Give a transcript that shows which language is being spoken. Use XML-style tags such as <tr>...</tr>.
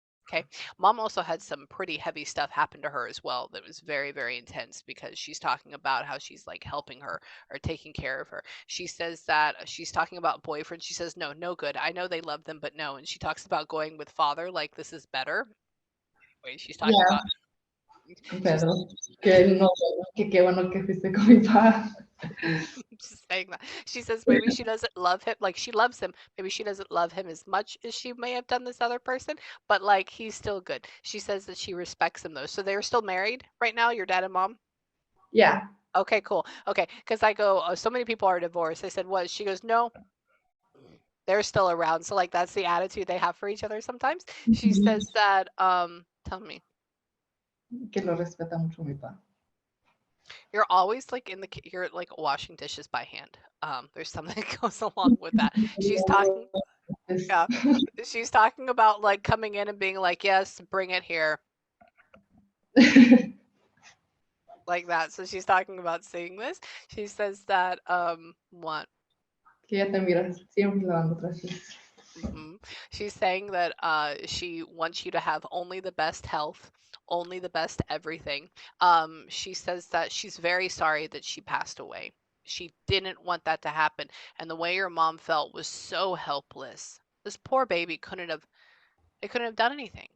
<en>Okay. Mom also had some pretty heavy stuff happen to her as well that was very, very intense because she's talking about how she's like helping her or taking care of her. She says that she's talking about boyfriend. She says, no, no good. I know they love them, but no. And she talks about going with father like this is better. Wait, she's talking about.</en> <es>Pedro, que no, que qué bueno que fuiste con mi papá.</es> <en>She's saying that. She says maybe she doesn't love him. Like she loves him. Maybe she doesn't love him as much as she may have done this other person, but like he's still good. She says that she respects him though. So they're still married right now, your dad and mom? Yeah. Okay, cool. Okay, because I go, oh, so many people are divorced. I said, what? She goes, no, they're still around. So like that's the attitude they have for each other sometimes. She says that, tell me.</en> <es>Que lo respeta mucho mi papá.</es> <en>You're always like you're like washing dishes by hand. There's something that goes along with that. She's talking, yeah, she's talking about like coming in and being like, yes, bring it here. Like that. So she's talking about seeing this. She says that, what?</en> <es>Que ella te mira siempre lavando trastes.</es> <en>She's saying that she wants you to have only the best health, only the best everything. She says that she's very sorry that she passed away. She didn't want that to happen. And the way your mom felt was so helpless. This poor baby they couldn't have done anything.</en>